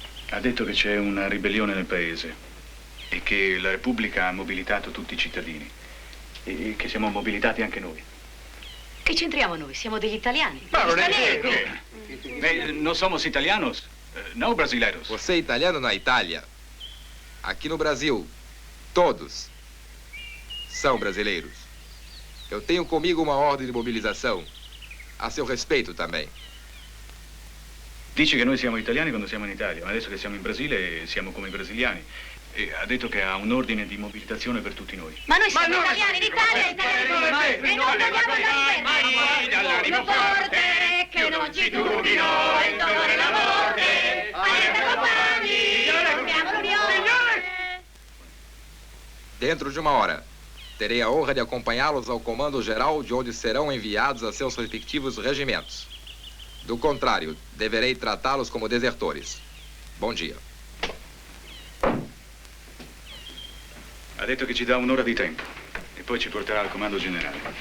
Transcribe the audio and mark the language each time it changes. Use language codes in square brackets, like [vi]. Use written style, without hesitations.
[it] Ha detto che c'è una ribellione nel paese e che la Repubblica ha mobilitato tutti i cittadini e che siamo mobilitati anche noi. Che c'entriamo noi? Siamo degli italiani. Ma non è vero! [pt] Non somos italianos, não brasileiros. Você é italiano na Itália. Aqui no Brasil, todos são brasileiros. Eu tenho comigo uma ordem de mobilização. A seu respeito também. [it] Dice che noi siamo italiani quando siamo in Italia, ma adesso che siamo in Brasile siamo come i brasiliani. E ha detto che ha un ordine di mobilitazione per tutti noi. Ma noi siamo italiani in Italia, e non vogliamo andare in forte, che non ci turbino il dolore e la morte. Aiuto compagni, formiamo l'unione. [pt] Dentro de uma hora, terei a honra de acompanhá-los ao comando geral, de onde serão enviados a seus respectivos regimentos. Do contrário, deverei tratá-los como desertores. Bom dia. [it] Ha detto che ci dà un'ora di tempo e poi ci porterà al comando generale.